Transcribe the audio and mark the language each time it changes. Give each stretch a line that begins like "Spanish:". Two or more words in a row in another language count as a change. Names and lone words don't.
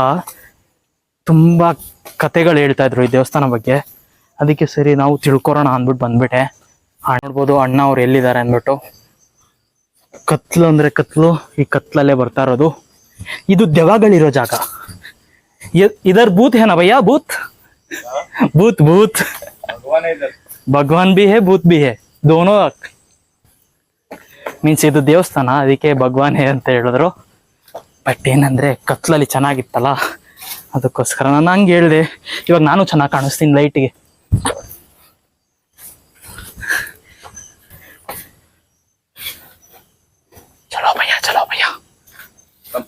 Kannada: ತುಂಬಾ ಕತೆಗಳು ಹೇಳ್ತಾ ಇದ್ರು ಈ ದೇವಸ್ಥಾನ ಬಗ್ಗೆ. ಅದಕ್ಕೆ ಸರಿ ನಾವು ತಿಳ್ಕೊರೋಣ ಅಂದ್ಬಿಟ್ಟು ಬಂದ್ಬಿಟ್ಟೆ. ನೋಡ್ಬೋದು ಅಣ್ಣ ಅವ್ರು ಎಲ್ಲಿದ್ದಾರೆ ಅಂದ್ಬಿಟ್ಟು. ಕತ್ಲು ಅಂದ್ರೆ ಕತ್ಲು, ಈ ಕತ್ಲಲ್ಲೇ ಬರ್ತಾ ಇರೋದು. ಇದು ದೆವ್ವಗಳಿರೋ ಜಾಗ.
Hindi: इधर भूत है ना भैया? भूत भूत भूत भगवान भी है, भूत भी है, दोनों
Kannada: ಮೀನ್ಸ್ ಇದು ದೇವಸ್ಥಾನ, ಅದಕ್ಕೆ ಭಗವಾನ್ ಹೇ ಅಂತ ಹೇಳಿದ್ರು. ಬಟ್ ಏನಂದ್ರೆ ಕತ್ಲಲ್ಲಿ ಚೆನ್ನಾಗಿತ್ತಲ್ಲ, ಅದಕ್ಕೋಸ್ಕರ ನಾನು ಹಂಗೆ ಹೇಳಿದೆ. ಇವಾಗ ನಾನು ಚೆನ್ನಾಗಿ ಕಾಣಿಸ್ತೀನಿ ಲೈಟ್ಗೆ.
Hindi: चलो भैया, चलो भैया.